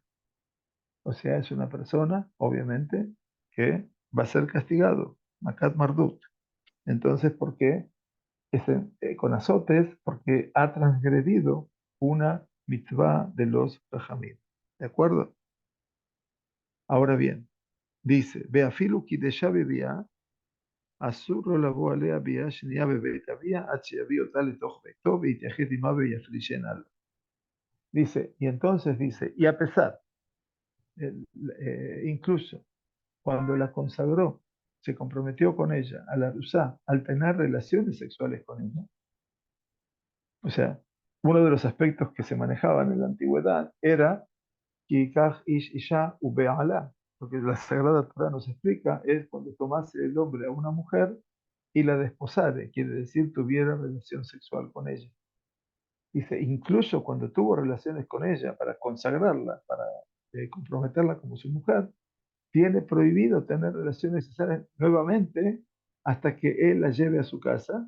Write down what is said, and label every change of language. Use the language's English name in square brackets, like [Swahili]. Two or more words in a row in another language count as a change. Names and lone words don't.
[Spanish] O sea, es una persona, obviamente, que va a ser castigado, [Hebrew] מכת מרדות. [Spanish] Entonces, ¿por qué? Con azotes, porque ha transgredido una mitzvah de los Rajamim. ¿De acuerdo? Ahora bien, dice, [Hebrew] אפילו קידשה בביאה, אסור לבוא עליה ביאה שנייה בבית אביה, עד שיביא אותה לתוך ביתו, ויתייחד עמה ויפרישנה לו. [Spanish] Dice, y entonces dice, y a pesar, incluso cuando la consagró, se comprometió con ella, a la Rusá, al tener relaciones sexuales con ella, o sea, uno de los aspectos que se manejaban en la antigüedad era [Hebrew] כי יקח איש אשה ובעלה, [Spanish] lo que la Sagrada Torah nos explica es cuando tomase el hombre a una mujer y la desposare, quiere decir tuviera relación sexual con ella. Dice, incluso cuando tuvo relaciones con ella para consagrarla, para comprometerla como su mujer, tiene prohibido tener relaciones sexuales nuevamente hasta que él la lleve a su casa.